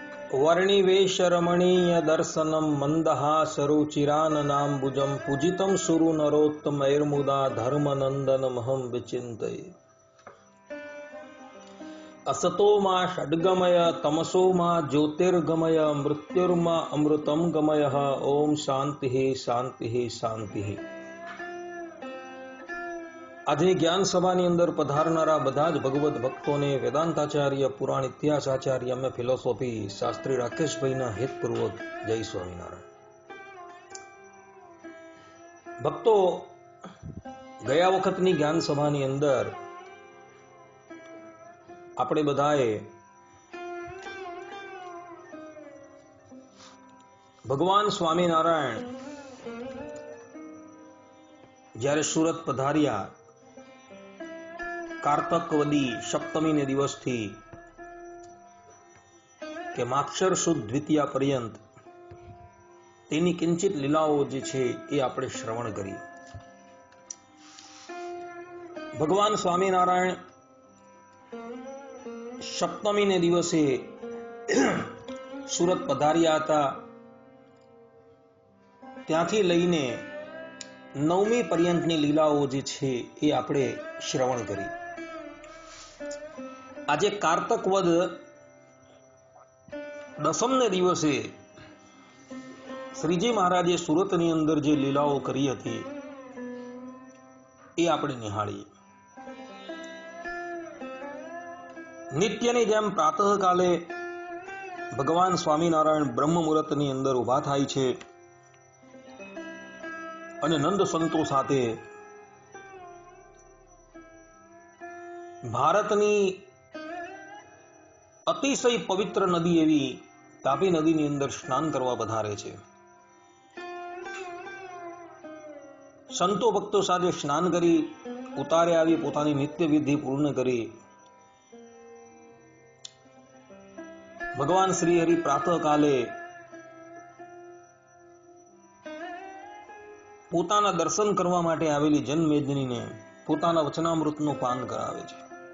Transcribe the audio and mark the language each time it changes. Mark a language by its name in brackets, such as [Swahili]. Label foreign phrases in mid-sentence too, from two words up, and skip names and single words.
[Sanskrit] वर्णिवेशरमणीय दर्शनम मंदहासरुचिराननाम्बुजं पूजितं सुरनरोत्तमैर्मुदा धर्मनन्दनमहं विचिन्तये। असतो मा षड्गमय तमसो मा ज्योतिर्गमय मृत्युर्मा अमृतं गमय। ओम शांति शांति शांति। [Gujarati] આજે જ્ઞાન સભાની અંદર પધારનારા બધા જ ભગવત ભક્તોને વેદાંતાચાર્ય પુરાણ ઇતિહાસાચાર્ય અમે ફિલોસોફી શાસ્ત્રી રાકેશભાઈના હિતપૂર્વક જય સ્વામિનારાયણ। ભક્તો, ગયા વખતની જ્ઞાન સભાની અંદર આપણે બધાએ ભગવાન સ્વામિનારાયણ જ્યારે સુરત પધાર્યા કાર્તકવદી સપ્તમી ને દિવસ થી કે માક્ષર સુદ દ્વિતીયા પર્યંત તેની કિંચિત લીલાઓ જે છે એ આપણે શ્રવણ કરી। ભગવાન સ્વામીનારાયણ સપ્તમી ને દિવસે સૂરત પધાર્યા હતા, ત્યાંથી લઈને નવમી પર્યંતની લીલાઓ જે છે એ આપણે શ્રવણ કરી। આજે કાર્તક વદ દસમ ને દિવસે શ્રીજી મહારાજે સુરતની અંદર જે લીલાઓ કરી હતી એ આપણે નિહાળીએ। નિત્યની જેમ પ્રાતઃકાલે ભગવાન સ્વામિનારાયણ બ્રહ્મ મુહૂર્તની અંદર ઉભા થાય છે અને નંદ સંતો સાથે ભારતની અતિશય પવિત્ર નદી એવી તાપી નદી ની અંદર સ્નાન કરવા પધારે છે। સંતો ભક્તો સાથે સ્નાન કરી ઉતારે આવી પોતાની નિત્ય વિધિ પૂર્ણ કરી ભગવાન શ્રી હરિ પ્રાતઃકાલે પોતાના દર્શન કરવા માટે આવેલી જનમેદનીને પોતાના વચનામૃતનું પાન કરાવે છે।